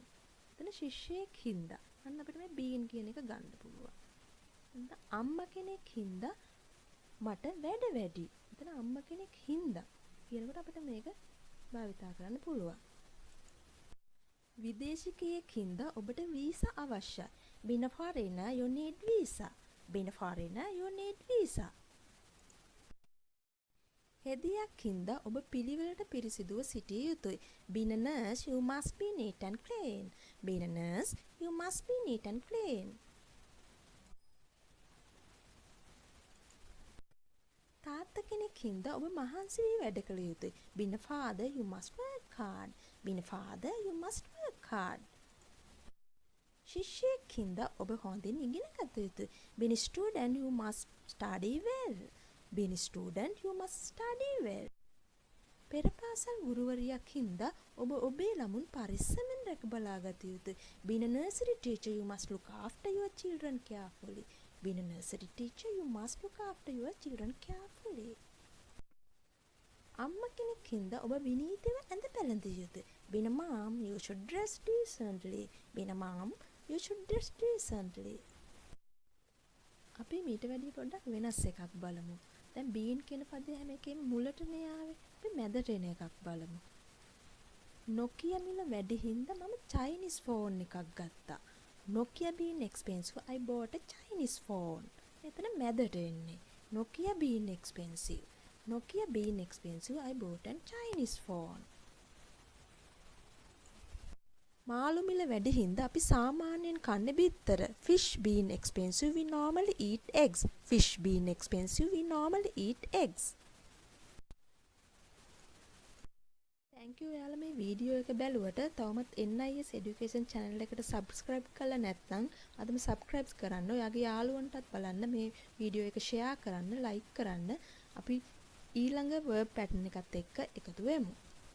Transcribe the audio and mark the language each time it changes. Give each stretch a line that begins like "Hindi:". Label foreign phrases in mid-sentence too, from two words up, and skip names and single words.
Sinhala: එතන ශිෂ්‍යයෙක් හින්දා අන්න අපිට මේ බීන් කියන එක ගන්න පුළුවන්. එතන අම්මා කෙනෙක් හින්දා මට වැඩ වැඩි. එතන අම්මා කෙනෙක් හින්දා කියනකොට අපිට මේක භාවිතා කරන්න පුළුවන්. විදේශිකයෙක් හින්දා ඔබට වීසා අවශ්‍යයි.
English: Being a foreigner you need visa. Being a foreigner you need visa.
Sinhala: හෙදියක් හින්දා ඔබ පිළිවෙලට පිරිසිදුව සිටිය යුතුයි.
English: Being a nurse you must be neat and clean. Being a nurse you must be neat and clean.
Sinhala: තාත්තා කෙනෙක් හින්දා ඔබ මහන්සි වී වැඩ කළ යුතුයි.
English: Being a father you must work hard. Being a father you must work hard.
Sinhala: ශිෂ්‍යයෙක් හින්දා ඔබ හොඳින් ඉගෙන ගත යුතුයි.
English: Being a student you must study well. Being a student you must study well.
Sinhala: පෙරපාසල් ගුරුවරියක් හින්දා ඔබ ඔබේ ළමුන් පරිස්සමෙන් රැක බලා ගත යුතුයි.
English: Being a nursery teacher you must look after your children carefully. Being a nursery teacher you must look after your children carefully.
Sinhala: අම්මා කෙනෙක් හින්දා ඔබ විනීතව ඇඳ පැළඳිය යුතුයි.
English: Being a mom you should dress decently. Being a mom you should dress decently.
Sinhala: අපි මීට වැඩි පොඩ්ඩක් වෙනස් එකක් බලමු. දැන් being කියන පදේ හැම එකෙම මුලටනේ ආවේ. අපි මැදට එන එකක් බලමු. Nokia මිල වැඩි හින්දා මම
English: Chinese phone
Sinhala: එකක් ගත්තා.
English: Nokia being expensive I bought a Chinese phone.
Sinhala: එතන මැදට එන්නේ.
English: Nokia being expensive. Nokia being expensive I bought a Chinese phone.
Sinhala: මාළු මිල වැඩි හින්දා අපි සාමාන්‍යයෙන් කන්නේ බිත්තර.
English: Fish being expensive we normally eat eggs. Fish being expensive we normally eat eggs. Thank you
Sinhala: ඔයාලා මේ වීඩියෝ එක බැලුවට. තවමත් NIS
English: education channel
Sinhala: එකට subscribe කරලා නැත්නම් අදම subscribe කරන්න. ඔයාගේ යාළුවන්ටත් බලන්න මේ වීඩියෝ එක share කරන්න, like කරන්න. අපි ඊළඟ
English: verb pattern
Sinhala: එකත් එක්ක එකතු වෙමු.